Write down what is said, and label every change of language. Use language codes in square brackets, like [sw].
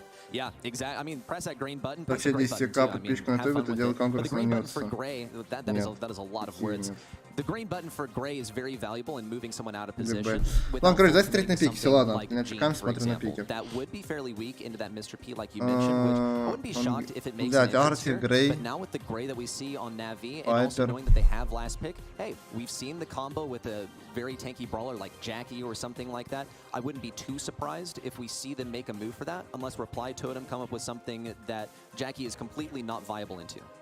[en] Yeah, exactly. I mean, press that green button. [ru] По все 10к подписчиков на ютубе, ты делал конкурс на Ньютс. [en] That is a lot of words. The green button for Gray is very valuable in moving someone out of position. [ru] Ладно, короче, давайте смотреть на пике, все, ладно. Не отвлекаем, смотрю на пике. [en] That would be fairly weak into that Mr. P, like you mentioned, which I wouldn't be shocked if it makes an entrance here, but now with the Gray that we see on Navi, and also knowing that they have last pick, hey, we've seen the combo with a very tanky brawler like Jackie or something like that. I wouldn't be too surprised if we see them make a move for that, unless Reply Totem come up with something that Jackie is completely not viable into.